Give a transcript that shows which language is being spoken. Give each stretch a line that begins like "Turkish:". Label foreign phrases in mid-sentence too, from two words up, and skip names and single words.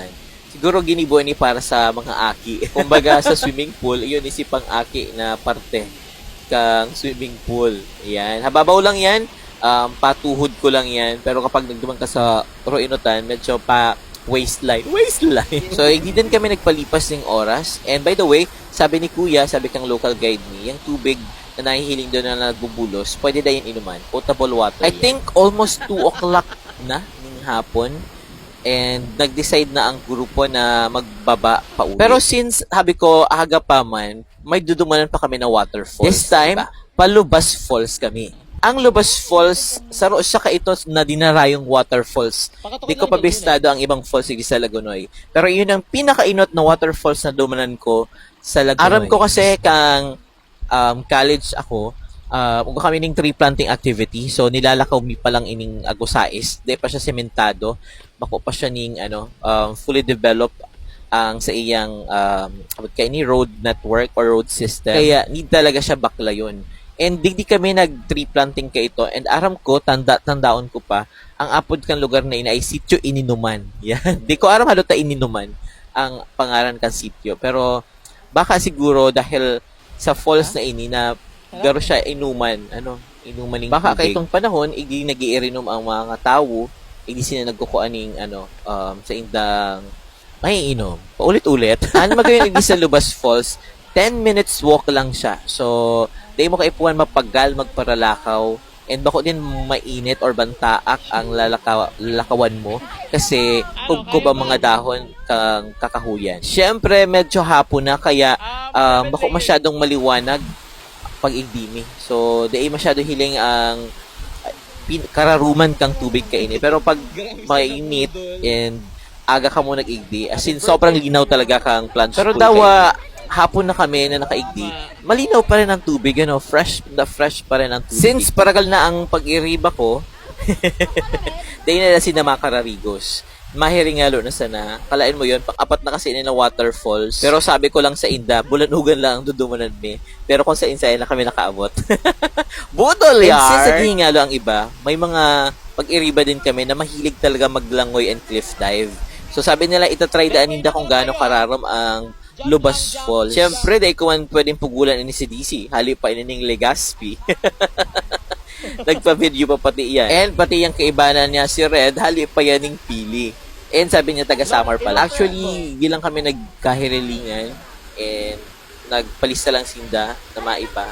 Bikol: Siguro ginibuan ni para sa mga aki. Kumbaga sa swimming pool, yun isipang aki na parte kang swimming pool.
Filipino: Yan. Hababaw lang yan. Patuhod ko lang yan.
Bikol: Pero kapag nagduman ka sa Oroinutan, medyo pa waistline.
Filipino: So, hindi din kami nagpalipas ng oras.
English: And by the way,
Filipino: sabi ni Kuya, sabi kang local guide ni, yung tubig na nahihiling doon na nagbubulos, pwede na yung inuman.
English: Potable water. I think almost 2 o'clock
Filipino: na ng hapon. And nag-decide na ang grupo na magbaba pa uwi.
Bikol: Pero since, sabi ko, aga pa man, may dudumanan pa kami na waterfalls.
English: This time,
Bikol: Palubas Falls kami. Ang Lubas Falls, saro siya ka ito na dinarayong waterfalls. Di ko pa bistado ang ibang falls sa Lagunoy. Pero yun ang pinakainot na waterfalls na dumanan ko sa Lagunoy. Aram ko kasi kang college ako, kung kami ning tree planting activity, so nilalakaw mi pa lang ining agusais. Di pa siya sementado. Bako pa siya ning
English: fully developed
Bikol: ang sa iyang ni
English: road network or road system.
Filipino: Kaya need talaga siya bakla yun.
Bikol: And di kami nag-
English: tree planting
Bikol: ka ito. And aram ko, tandaon ko pa, ang apod kang lugar na ina ay Sitio Ininuman. Yan. Di ko aram halata Ininuman ang pangalan kang sitio. Pero baka siguro dahil sa falls na ini na garo siya inuman.
Filipino: Inuman ng baka kay itong panahon, hindi nag-iirinom ang mga tao, hindi sila nagkukuan ng sa indang may inom. Paulit-ulit.
Bikol: Ano magayon sa Lubas Falls?
English: 10 minutes walk lang siya.
Bikol: So, di mo kaipuan mapagal, magparalakaw, and bako din mainit or bantaak ang lalakawan mo kasi kubkob ang mga dahon kang kakahuyan. Siyempre, medyo hapon na, kaya bako masyadong maliwanag pag igdimi. So, di masyado hiling ang kararuman kang tubig kaini. Pero pag mainit and aga ka mo nag-igdi,
English: as in,
Bikol: sobrang linaw talaga kang
English: plunge pool.
Bikol: Pero daw, hapon na kami na nakaigdi, malinaw pa rin ang tubig, fresh pa rin ang tubig. Since paragal na ang pag-iriba ko, dahil na si mga kararigos, mahiringalo na sana, kalain mo yun, pang-apat na kasi na waterfalls, pero sabi ko lang sa inda, Bulanugan lang ang dudumanan me, pero kung sa insay na kami nakaabot. Budol yar!
Filipino: And since naghihingalo ang iba, may mga pag-iriba din kami na mahilig talaga maglangoy and
English: cliff dive.
Bikol: So sabi nila, itatry daan ninda kung gaano kararam ang Lubas Falls. Siyempre, dahil kung pwedeng pugulan ini si DC, hali pa inining Legazpi.
Filipino: Nagpa-video pa pati yan. And pati yung kaibanan niya si Red, halip pa yan ng pili.
Bikol: And sabi niya taga Samar pala. Actually, di lang kami nagkahirilingan and nagpalista lang sinda na maiba.